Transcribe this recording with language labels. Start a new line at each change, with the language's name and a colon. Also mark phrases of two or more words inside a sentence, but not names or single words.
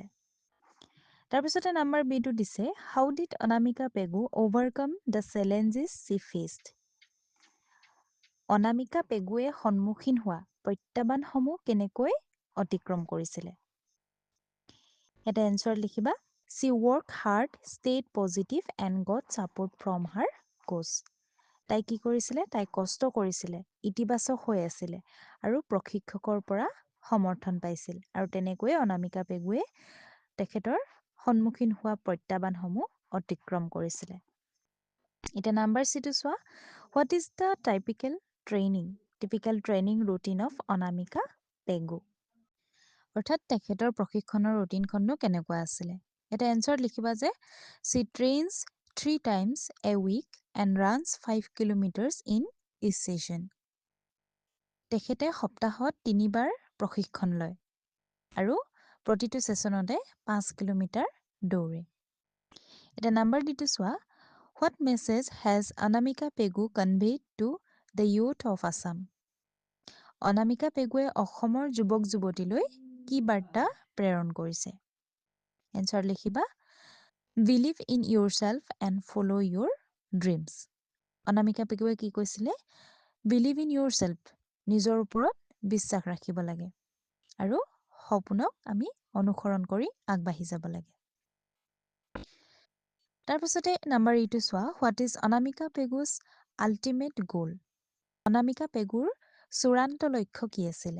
English: তাৰপিছতে number B
Assamese: টো দিছে
English: how did অনামিকা পেগু overcome the challenges she faced।
Assamese: অনামিকা পেগুৱে সন্মুখীন হোৱা প্ৰত্যাহ্বানসমূহ কেনেকৈ অতিক্ৰম কৰিছিলে। এটা এনসাৰ লিখিবা
English: she worked hard, stayed positive and got support from her coach.
Assamese: তাই কি কৰিছিলে তাই কষ্ট কৰিছিলে ইতিবাচক হৈ আছিলে আৰু প্ৰশিক্ষকৰ পৰা সমৰ্থন পাইছিল আৰু তেনেকৈ অনামিকা পেগুৱে তেখেতৰ সন্মুখীন হোৱা প্ৰত্যাহ্বানসমূহ অতিক্ৰম কৰিছিলে।
English: এটা number Cটো চোৱা what is the typical training routine of অনামিকা পেগু।
Assamese: অৰ্থাৎ তেখেতৰ প্ৰশিক্ষণৰ ৰুটিনখননো কেনেকুৱা আছিলে। এটা এনসাৰ লিখিবা যে
English: she trains 3 times a week and runs 5 kilometers in each session.
Assamese: তেখেতে সপ্তাহত 3 বাৰ প্ৰশিক্ষণ লয় আৰু প্ৰতিটো সেশনতে 5 কিলোমিটাৰ দৌৰে।
English: এটা number Dটো চোৱা what message has অনামিকা পেগু conveyed to the youth of Assam.
Assamese: অনামিকা পেগুৱে অসমৰ যুৱক যুৱতীলৈ কি বাৰ্তা প্ৰেৰণ কৰিছে।
English: এনসাৰ লিখিবা believe in yourself and follow your dreams.
Assamese: অনামিকা পেগুৱে কি কৈছিলে
English: believe in yourself
Assamese: নিজৰ ওপৰত বিশ্বাস ৰাখিব লাগে আৰু সপোনক আমি অনুসৰণ কৰি আগবাঢ়ি যাব লাগে।
English: তাৰপিছতে number Eটো চোৱা, what is অনামিকা পেগুছ ultimate goal?
Assamese: অনামিকা পেগুৰ চূড়ান্ত লক্ষ্য কি আছিলে?